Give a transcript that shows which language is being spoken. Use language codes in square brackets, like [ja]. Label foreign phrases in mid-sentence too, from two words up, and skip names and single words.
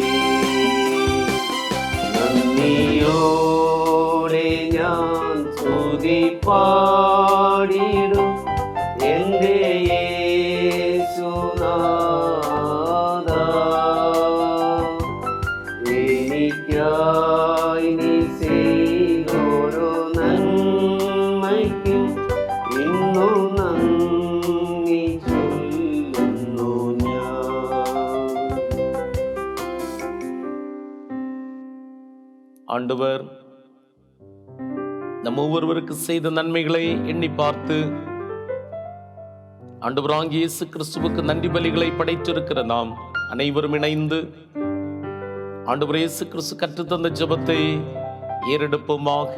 [ml] നന്ദിയോടെ ഞാൻ സ്തുതി പാടിടും എൻ്റെ യേശുനാഥാ, എനിക്കായി നീ ചെയ്തൊരു നന്മയ്ക്കും ഇന്നും നന്ദി ചൊല്ലുന്നു ഞാൻ. [ta] ஆண்டவர் நம் ஒவ்வொருவருக்கு செய்த நன்மைகளை எண்ணி பார்த்து ஆண்டவராகிய இயேசு கிறிஸ்துவுக்கு நன்றி பலிகளை படைத்திருக்கிற நாம் அனைவரும் இணைந்து ஆண்டவர் இயேசு கிறிஸ்து கற்றுத்தந்த ஜெபத்தை ஏறெடுப்போமாக.